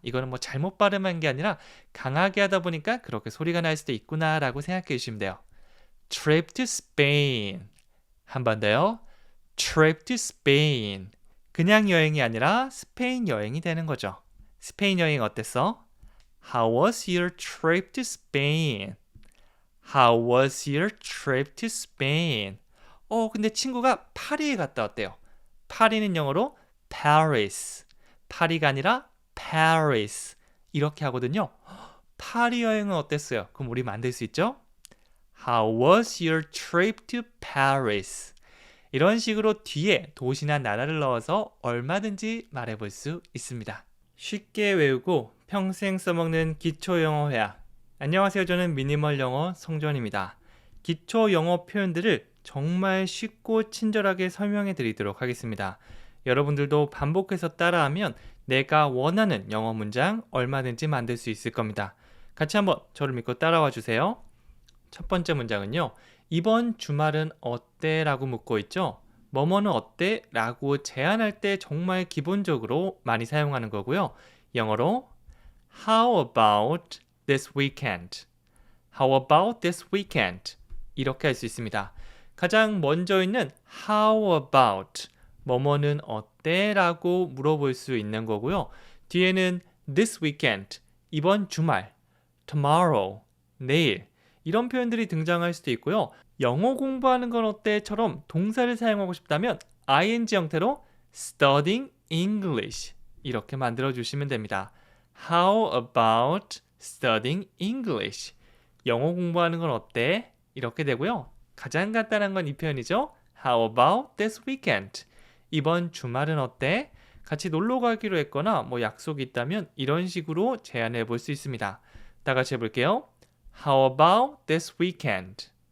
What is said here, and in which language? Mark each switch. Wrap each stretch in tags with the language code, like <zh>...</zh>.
<ko>이거는 뭐 잘못 발음한 게 아니라 강하게 하다 보니까 그렇게 소리가 날 수도 있구나라고 생각해 주시면 돼요.</ko> <en>Trip to Spain.</en> <ko>한 번 더요.</ko> <en>Trip to Spain.</en> <ko>그냥 여행이 아니라 스페인 여행이 되는 거죠. 스페인 여행 어땠어?</ko> <en>How was your trip to Spain? How was your trip to Spain?</en> <ko>근데 친구가 파리에 갔다 왔대요. 파리는 영어로 Paris. 파리가 아니라 Paris. 이렇게 하거든요. 파리 여행은 어땠어요? 그럼 우리 만들 수 있죠?</ko> <en>How was your trip to Paris?</en> <ko>이런 식으로 뒤에 도시나 나라를 넣어서 얼마든지 말해볼 수 있습니다. 쉽게 외우고 평생 써먹는 기초 영어 회화. 안녕하세요. 저는 미니멀 영어 송전입니다. 기초 영어 표현들을 정말 쉽고 친절하게 설명해 드리도록 하겠습니다. 여러분들도 반복해서 따라하면 내가 원하는 영어 문장 얼마든지 만들 수 있을 겁니다. 같이 한번 저를 믿고 따라와 주세요. 첫 번째 문장은요. 이번 주말은 어때? 라고 묻고 있죠. 뭐뭐는 어때? 라고 제안할 때 정말 기본적으로 많이 사용하는 거고요.</ko> <en>영어로 How about this weekend? How about this weekend?</en> <ko>이렇게 할 수 있습니다. 가장 먼저 있는 How about 뭐뭐는 어때? 라고 물어볼 수 있는 거고요. 뒤에는 this weekend, 이번 주말, tomorrow, 내일 이런 표현들이 등장할 수도 있고요. 영어 공부하는 건 어때?처럼 동사를 사용하고 싶다면 ing 형태로 studying English 이렇게 만들어 주시면 됩니다.</ko> <en>How about studying English?</en> <ko>영어 공부하는 건 어때? 이렇게 되고요. 가장 간단한 건 이 표현이죠.</ko> <en>How about this weekend?</en> <ko>이번 주말은 어때? 같이 놀러 가기로 했거나 뭐 약속이 있다면 이런 식으로 제안해 볼 수 있습니다. 다 같이 해볼게요.</ko> <en>How about this weekend?</en>